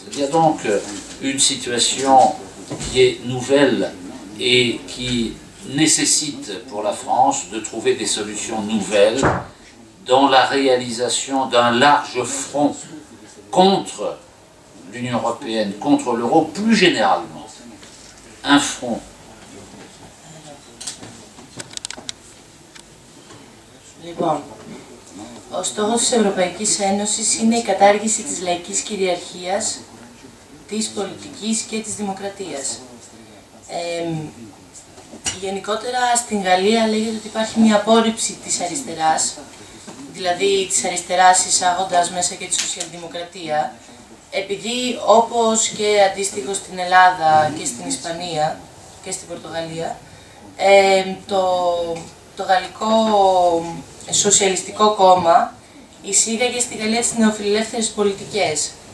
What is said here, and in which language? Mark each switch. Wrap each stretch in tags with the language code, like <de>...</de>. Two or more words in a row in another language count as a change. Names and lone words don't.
<fr>Il y a donc une situation qui est nouvelle et qui nécessite pour la France de trouver des solutions nouvelles dans la réalisation d'un large front contre l'Union européenne, contre l'euro, plus généralement. Un front.</fr> <el>Λοιπόν, ο στόχος της Ευρωπαϊκής Ένωσης είναι η κατάργηση της λαϊκής κυριαρχίας, της πολιτικής και της δημοκρατίας. Γενικότερα στην Γαλλία λέγεται ότι υπάρχει μια απόρριψη της αριστεράς, δηλαδή της αριστεράς εισάγοντας μέσα και τη σοσιαλδημοκρατία, επειδή όπως και αντίστοιχο στην Ελλάδα και στην Ισπανία και στην Πορτογαλία, το Γαλλικό Σοσιαλιστικό Κόμμα εισήγαγε στη Γαλλία τις νεοφιλελεύθερες πολιτικές.</el>